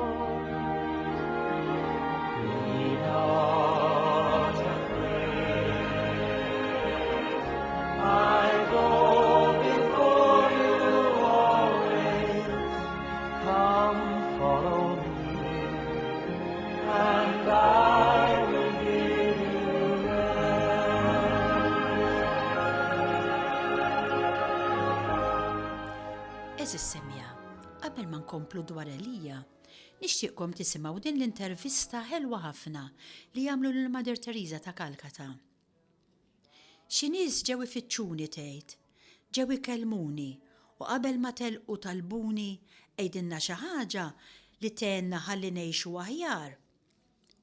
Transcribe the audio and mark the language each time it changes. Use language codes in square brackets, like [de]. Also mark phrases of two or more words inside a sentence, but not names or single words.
[en] Be not afraid. I go before you always. Come, follow me, and I will give you [mt] Eżis semja, qabel ma nkomplu dwar Elija, nixtieqkom tisimgħu din l-intervista ħelwa ħafna li jagħmlu lil Mother Teresa ta' Kalkata. Xi nies ġew ifittxuni tgħid, ġew ikellmuni u qabel ma telqu talbuni għejdilna xi ħaġa li tenna ħalli ngħixu aħjar.